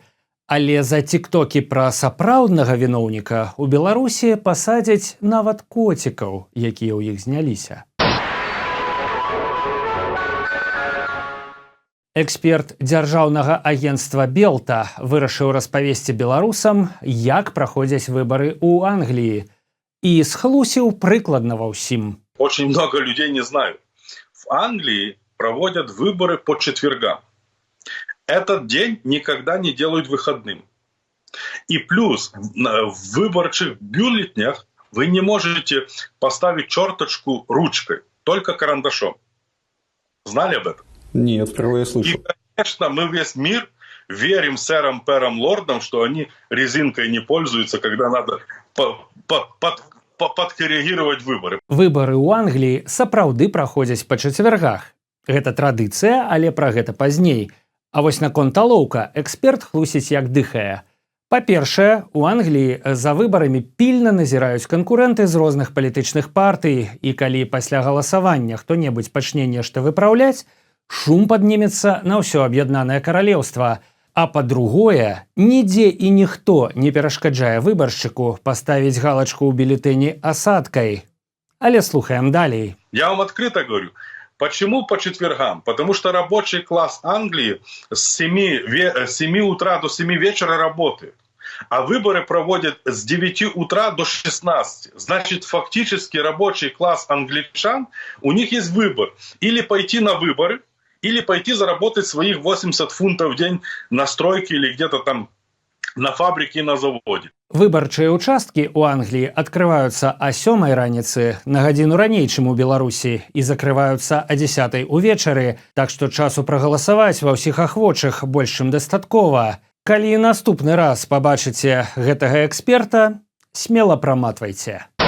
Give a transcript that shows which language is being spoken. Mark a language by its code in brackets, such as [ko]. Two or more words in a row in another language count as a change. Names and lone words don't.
[be] Але за тіктокі пра сапраўднага віноўніка у Беларусі пасадзяць нават коцікаў, якія ў іх зняліся. Эксперт дзяржаўнага агенцтва Белта вырашыў распавесці беларусам, як праходзяць выбары ў Англіі. [ru] И схлусил прикладно во всем. Очень много людей не знают. В Англии проводят выборы по четвергам. Этот день никогда не делают выходным. И плюс в выборчих бюллетенях вы не можете поставить черточку ручкой, только карандашом. Знали об этом? Нет, впервые слышу. И, конечно, мы весь мир верим сэрам Перам Лордам, что они резинкой не пользуются, когда надо падкарэгіраваць выборы. [be] Выборы ў Англіі сапраўды праходзяць па чацвяргах. Гэта традыцыя, але пра гэта пазней. А вось наконт алоўка эксперт хлусіць як дыхае. Па-першае, у Англіі за выбарамі пільна назіраюць канкурэнты з розных палітычных партый, і калі пасля галасавання хто-небудзь пачне нешта выпраўляць, шум паднімецца на ўсё аб'яднанае каралеўства. А па-другое, нідзе і ніхто не перашкаджае выбаршчыку паставіць галачку ў бюлетэні асадкай. Але слухаем далей. [ru] Я вам открыто говорю, почему по четвергам? Потому что рабочий класс Англии с 7 утра до 7 вечера работает. А выборы проводят с 9 утра до 16. Значит, фактически рабочий класс англичан, у них есть выбор. Или пойти на выборы, или пойти заработать своих 80 фунтов в день на стройке или где-то там на фабрике и на заводе. [be] Выбарчыя ўчасткі ў Англіі адкрываюцца о 7 раніцы на гадзіну раней, чым у Беларусі, і закрываюцца о 10 увечары, так што часу прагаласаваць ва ўсіх ахвочых больш чым дастаткова. Калі наступны раз пабачыце гэтага эксперта, смела праматвайце.